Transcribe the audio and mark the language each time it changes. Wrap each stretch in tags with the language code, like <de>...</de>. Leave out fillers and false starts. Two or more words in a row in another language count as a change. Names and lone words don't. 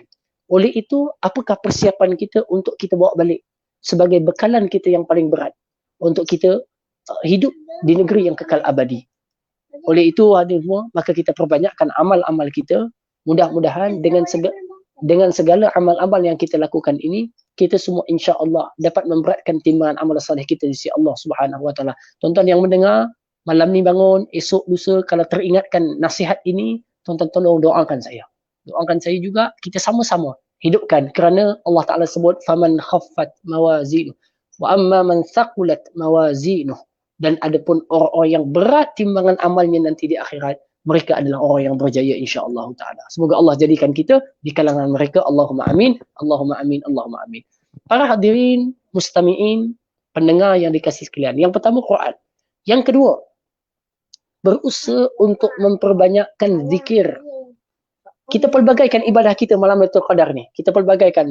<ms>Oleh itu, apakah persiapan kita untuk kita bawa balik sebagai bekalan kita yang paling berat untuk kita hidup di negeri yang kekal abadi. Oleh itu, hadirin semua, maka kita perbanyakkan amal-amal kita. Mudah-mudahan dengan segala amal-amal yang kita lakukan ini, kita semua insya-Allah dapat memberatkan timbangan amal soleh kita di sisi Allah</ms> <ar>سبحانه وتعالى.</ar> <ms>Tuan-tuan yang mendengar, malam ni bangun, esok lusa kalau teringatkan nasihat ini, tuan-tuan tolong doakan saya. Doakan saya juga, kita sama-sama hidupkan, kerana Allah Ta'ala sebut</ms> <ar>فمن خفت موازينه وأما من ثقلت موازينه,</ar> <ms>dan adapun orang-orang yang berat timbangan amalnya nanti di akhirat, mereka adalah orang yang berjaya</ms> <ar>إن شاء الله تعالى.</ar> <ms>Semoga Allah jadikan kita di kalangan mereka.</ms> <ar>اللهم آمين اللهم آمين اللهم آمين.</ar> <ms>Para hadirin, mustami'in, pendengar yang dikasihi sekalian, yang pertama Quran. Yang kedua, berusaha untuk memperbanyakkan zikir. Kita pelbagaikan ibadah kita malam Lailatul Qadar ni. Kita pelbagaikan.</ms>